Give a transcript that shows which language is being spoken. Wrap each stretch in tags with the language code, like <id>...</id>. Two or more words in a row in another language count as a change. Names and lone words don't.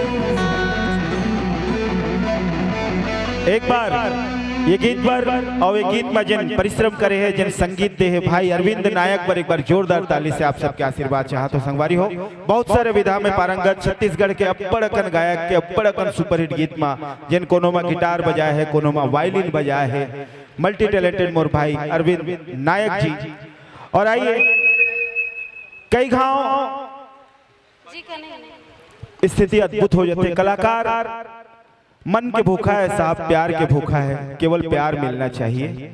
<hne>एक बार ये गीत पर और ये गीत में जिन परिश्रम करे है, जिन संगीत दे है भाई अरविंद नायक पर एक बार जोरदार ताली से आप सबके आशीर्वाद चाहत हो संगवारी हो। बहुत सारे विधा में पारंगत छत्तीसगढ़ के अब्बड़कन गायक के अब्बड़कन सुपरहिट गीत में जिन कोनो में गिटार बजाए है, कोनो में वायलिन बजाए है,</hne> <en>multi talented</en> <hne>मोर भाई अरविंद नायक जी। और आइए कई गांव स्थिति अद्भुत हो जाते, कलाकार मन के भूखा है साहब, प्यार के भूखा है, केवल प्यार मिलना चाहिए।</hne>